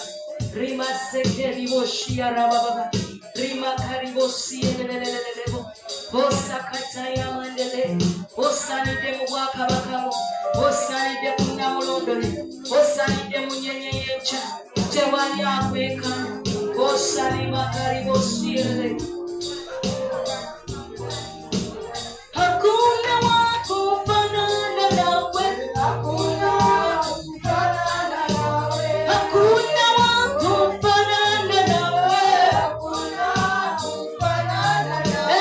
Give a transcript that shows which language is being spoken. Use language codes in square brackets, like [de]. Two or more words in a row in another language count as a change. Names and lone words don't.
[lg] Rima seke riboshia rababa. Rima karibosie lelelelelebo. Osakataya mandele. Osaanidde mu bwakabaka. Osaanidde ku Nnamulondo. Osaanidde mu nnyenye y'enkya. Tewali akwekana. Osalima karibosie lelelebo. [sw] Hakuna wa kufanana nawe. Hakuna wa kufanana nawe. Hakuna wa kufanana nawe. Hakuna wa kufanana nawe.